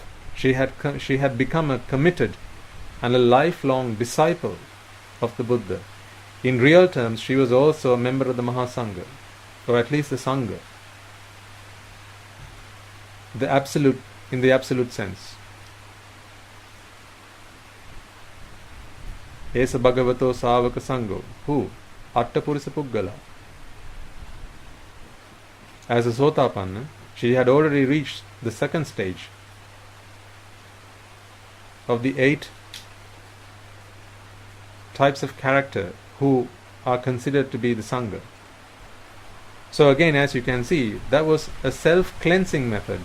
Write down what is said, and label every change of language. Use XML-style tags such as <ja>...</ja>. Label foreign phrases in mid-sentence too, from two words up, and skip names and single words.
<en>She had become a committed and a lifelong disciple of the Buddha. In real terms, she was also a member of the mahasanga, or at least the sangha, in the absolute sense.</en> <pi>Esa bhagavato savaka sangho. Who? Atta purisa puggala.</pi> <en>As a Sotapanna, she had already reached the second stage of the 8 types of character who are considered to be the Sangha. So again, as you can see, that was a self-cleansing method.</en>